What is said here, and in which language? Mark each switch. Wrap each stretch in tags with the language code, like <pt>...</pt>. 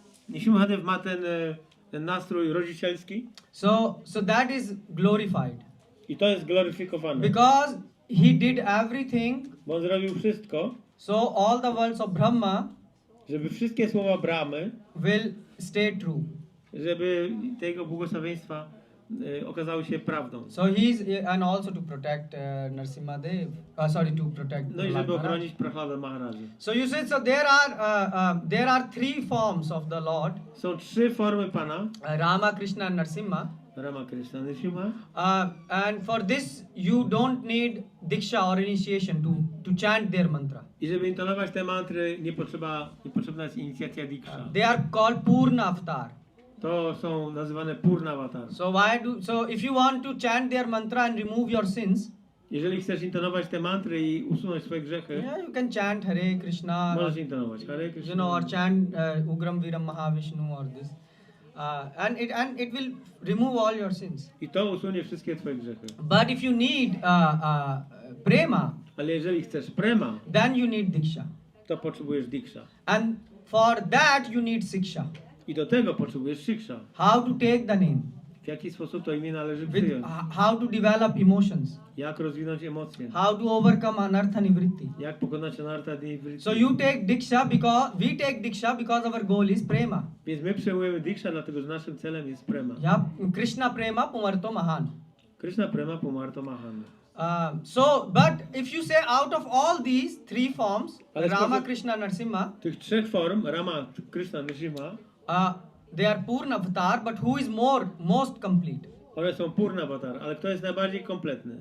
<pl>Nrisimhadev ma ten nastrój rodzicielski</pl> <en>So that is glorified.</en> <pl>i to jest gloryfikowane.</pl> <en>Because he did everything,</en> <pl>Bo on zrobił wszystko,</pl> <en>so all the words of Brahma</en> <pl>żeby wszystkie słowa Brahmy,</pl> <en>will stay true.</en> <pl>żeby te jego błogosławieństwa okazały się prawdą.</pl> <en>So he's, and also to protect Nrisimhadev, to protect</en> <pl>No i żeby</pl> <en>Prahlada Maharaj.</en> <pl>ochronić Prahlada Maharaja.</pl> <en>So you see, so there are 3 forms of the Lord,</en> <pl>Są 3 formy Pana,</pl> <en>Rama, Krishna and Narasimha.</en> <pl>Rama, Krishna, Nrisimha.</pl> <en>And for this you don't need diksha or initiation to chant their mantra.</en> <pl>I żeby intonować te mantry niepotrzebna jest inicjacja diksha.</pl> <en>They are called Purna Avatar.</en> <pl>To są nazywane Purna Avatar.</pl> <en>So if you want to chant their mantra and remove your sins,</en> <pl>Jeżeli chcesz intonować te mantry i usunąć swoje grzechy,</pl> <en>yeah, you can chant Hare Krishna,</en> <pl>możesz intonować Hare Krishna.</pl> <en>you know, or chant Ugram Viram Mahavishnu or this, and it will remove all your sins.</en> <pl>I to usunie wszystkie twoje grzechy.</pl> <en>But if you need prema,</en> <pl>Ale jeżeli chcesz prema,</pl> <en>then you need diksha.</en> <pl>to potrzebujesz diksha.</pl> <en>And for that you need siksha.</en> <pl>I do tego potrzebujesz shiksha.</pl> <en>How to take the name,</en> <pl>W jaki sposób to imię należy</pl> <en>with,</en> <pl>przyjąć?</pl> <en>how to develop emotions,</en> <pl>Jak rozwinąć emocje?</pl> <en>how to overcome anartha nivritti.</en> <pl>Jak pokonać anartha nivritti?</pl> <en>So you take diksha because we take diksha because our goal is prema.</en> <pl>Więc my przyjmujemy diksha, dlatego że naszym celem jest prema.</pl> <sa>Yeah, Krishna prema pumarto mahan. Krishna prema pumarto mahan.</sa> <en>But if you say out of all these three forms,</en> <pl>Ale</pl> <en>Rama,</en> <pl>spośród</pl> <en>Krishna, Narasimha,</en> <pl>tych trzech form, Rama, Krishna, Nrisimha,</pl> <en>they are Purna avatar, but who is most complete?</en> <pl>one są purna avatar, ale kto jest najbardziej kompletny?</pl>